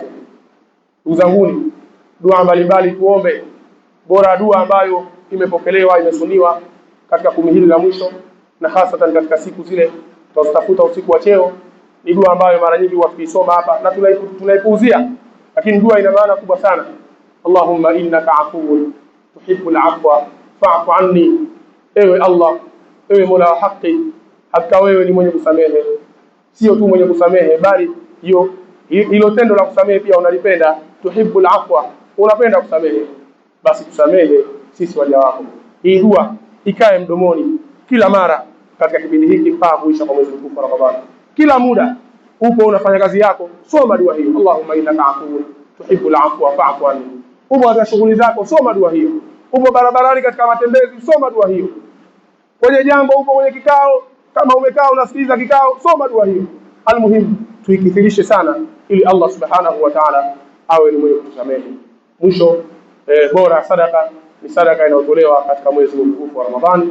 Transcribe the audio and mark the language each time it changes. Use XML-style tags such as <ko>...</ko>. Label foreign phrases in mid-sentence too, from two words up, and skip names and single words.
<sw>Ndugu zanguni, dua mbalimbali tuombe. Bora dua ambayo imepokelewa, imesuniwa katika 10 hili la mwisho, na hasa katika siku zile tutafuta usiku wa cheo, ni dua ambayo mara nyingi wakiisoma hapa na tunaipuuzia, lakini dua ina maana kubwa sana.</sw> <ar>اللهم إنك عفو تحب العفو فاعف عني.</ar> <sw>Ewe Allah, ewe Mola wa haki, hakika wewe ni mwenye kusamehe. Sio tu mwenye kusamehe, bali hilo tendo la kusamehe pia unalipenda.</sw> <ar>تحب العفو,</ar> <sw>unapenda kusamehe, basi tusamehe sisi waja wako. Hii dua ikae mdomoni kila mara katika kipindi hiki mpaka kuisha kwa mwezi mtukufu wa Ramadhani. Kila muda upo unafanya kazi yako, soma dua hiyo.</sw> <ar>اللهم إنك عفو تحب العفو فاعف عني.</ar> <sw>Upo katika shughuli zako, soma dua hiyo. Upo barabarani katika matembezi, soma dua hiyo. Kwenye jambo, upo kwenye kikao, kama umekaa unasikiliza kikao, soma dua hiyo. Almuhimu tuikithirishe sana, ili Allah</sw> <ar>سبحانه وتعالى</ar> <sw>awe ni mwenye kutusamehe. Mwisho, bora sadaka ni sadaka inayotolewa katika mwezi mtukufu wa Ramadhani.</sw>